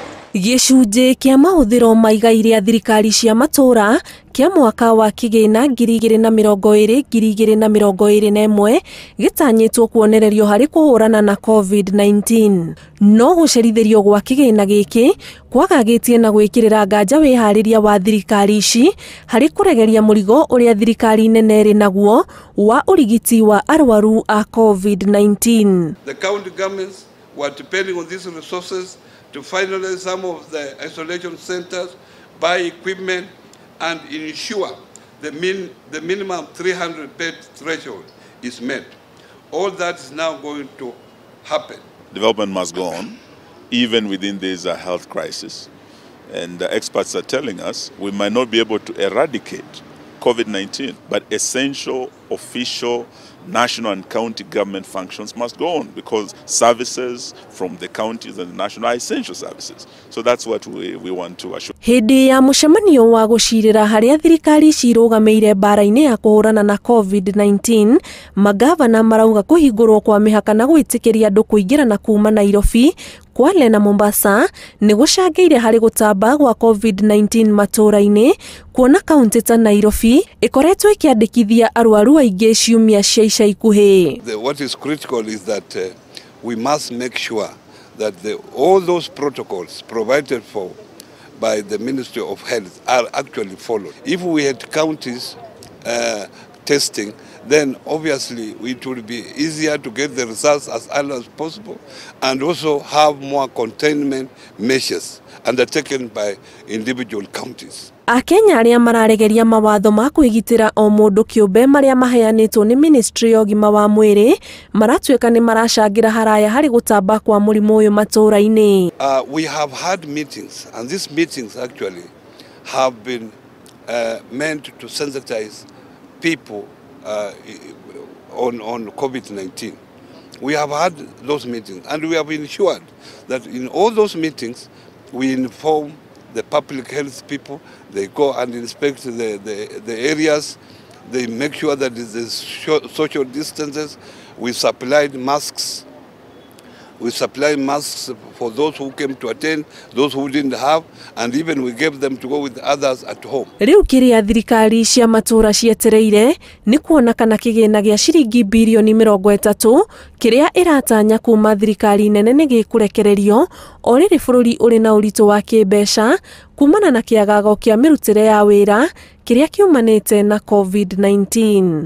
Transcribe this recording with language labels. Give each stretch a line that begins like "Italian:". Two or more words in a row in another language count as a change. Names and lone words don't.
Kikuyu: Gĩcunjĩ kĩa mahũthĩro ma igai rĩa thirikari cia matũũra kĩa mwaka wa kĩgĩna 2020-2021 gĩtanyĩtwo kuonererio harĩ kũhũrana na COVID-19. No gũcerithĩrio gwa kĩgĩna gĩkĩ kwagagĩtie na gwĩkĩrĩra nganja wĩharĩria wa thirikari ici harĩ kũregeria mũrigo ũrĩa thirikari nene ĩrĩ naguo wa ũrigiti wa arwaru a COVID-19.
English: The county governments were depending on these resources to finalize some of the isolation centers, buy equipment, and ensure the minimum 300 bed threshold is met. All that is now going to happen. Development must go on, even within this health crisis. And the experts are telling us we might not be able to eradicate COVID-19, but essential, official, national and county government functions must go on because services from the counties and the national are essential services. So that's what we want to assure.
Kikuyu: Hĩndĩ ya mũcemanio wa gũcirĩra harĩa thirikari cirũgamĩire mbara-inĩ ya kũhũrana na COVID-19, magavana marauga kũhingũrwo kwa mĩhaka na gwĩtĩkĩria andũ kũingĩra na kuuma Nairobi, Kwale na Mombasa nĩ gũcangĩire harĩ gũtamba gwa COVID-19 matũũra-inĩ, kuona kaunti ta Nairobi ĩkoretwo ĩkĩandĩkithia arwaru aingĩ ciumia cia ica ikuhĩ.
English: What is critical is that we must make sure that all those protocols provided for by the Ministry of Health are actually followed. If we had counties testing, then obviously it would be easier to get the results as early as possible and also have more containment measures undertaken by individual counties.
Kikuyu: Akenya arĩa mararegeria mawatho ma kwĩgitĩra o mũndũ kĩũmbe marĩa maheanĩtwo nĩ Ministry ya ũgima wa mwĩrĩ maratuĩka nĩ maracangĩra haraya harĩ gũtamba kwa mũrimũ ũyũ matũũra-inĩ.
English: We have had meetings, and these meetings actually have been meant to sensitize people on COVID-19. We have had those meetings, and we have ensured that in all those meetings we inform the public health people. They go and inspect the areas. They make sure that there's social distances. We supplied masks. We supplied masks for those who came to attend, those who didn't have, and even we gave them to go with others at home.
Kikuyu: Rĩu kĩrĩa thirikari cia matũũra cietereire nĩ kuona kana kĩgĩna gĩa ciringi birioni 30 kĩrĩa ĩratanya kuma thirikari nene nĩ gĩkũrekererio o rĩrĩ bũrũri ũrĩ na ũritũ wa kĩmbeca kumana na kĩagago kĩa mĩrutĩre ya wĩra kĩrĩa kiumanĩte na COVID-19.